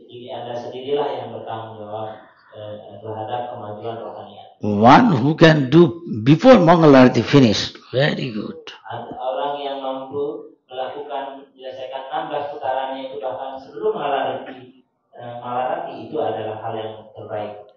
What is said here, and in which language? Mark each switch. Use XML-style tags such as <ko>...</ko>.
<id>Anda sendirilah yang bertanggung jawab terhadap kemajuan rohanian.</id> <en>One who can do before Mangalarti finished. Very good.</en> <id>Orang yang mampu menyelesaikan 16 putarannya itu bahkan sebelum Malarati itu adalah hal yang terbaik.</id>